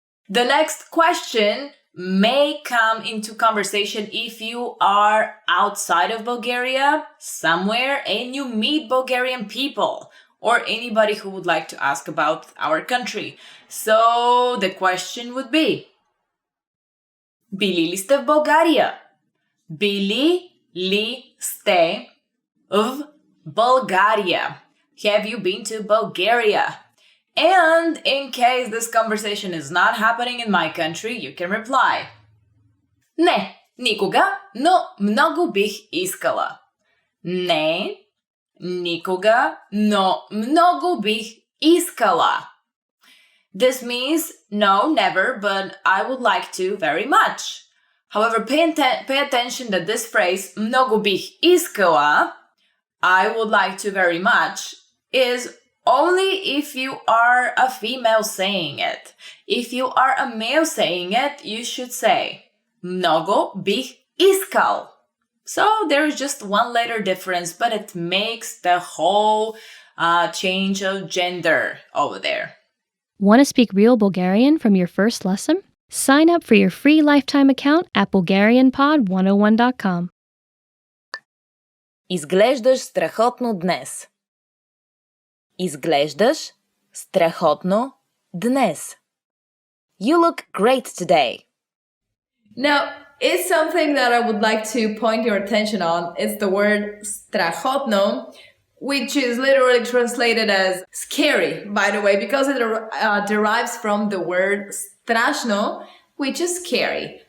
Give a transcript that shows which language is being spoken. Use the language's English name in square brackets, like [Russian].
[English] The next question may come into conversation if you are outside of Bulgaria, somewhere, and you meet Bulgarian people or anybody who would like to ask about our country. So the question would be, [Bulgarian] били ли сте в България? Били ли сте в Bulgaria? [English] Have you been to Bulgaria? And in case this conversation is not happening in my country, you can reply. [Bulgarian] Не, никога, но много бих искала. Не, никога, но много бих искала. [English] This means no, never, but I would like to very much. However, pay attention that this phrase, [Bulgarian] много бих искала, [English] I would like to very much, is only if you are a female saying it. If you are a male saying it, you should say, [Bulgarian] много бих искал. [English] So there is just one letter difference, but it makes the whole change of gender over there. Want to speak real Bulgarian from your first lesson? Sign up for your free lifetime account at BulgarianPod101.com. [Bulgarian] Изглеждаш страхотно днес. Изглеждаш страхотно днес. [English] You look great today. Now, it's something that I would like to point your attention on. It's the word strachotno, which is literally translated as scary, by the way, because it derives from the word strashno, which is scary.